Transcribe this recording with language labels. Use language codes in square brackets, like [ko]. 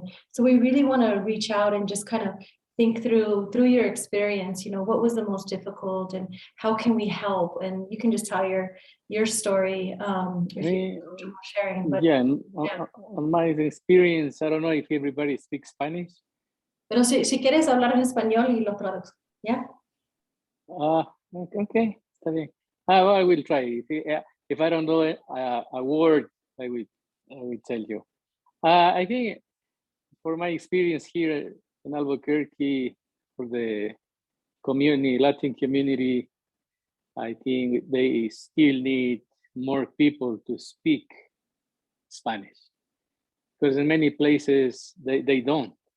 [en] And so we really want to reach out and just kind of think through your experience, you know, what was the most difficult and how can we help? And you can just tell your story if you're sharing. But, yeah, on my experience, I don't know if everybody speaks Spanish. [es] Pero si quieres hablar en español y lo traduzco, ¿ya? [en] Okay, [es] está bien. [en] I will try. If I don't know a word, I will tell you. I think for my experience here in Albuquerque, for the Latin community, I think they still need more people to speak Spanish, because in many places they don't.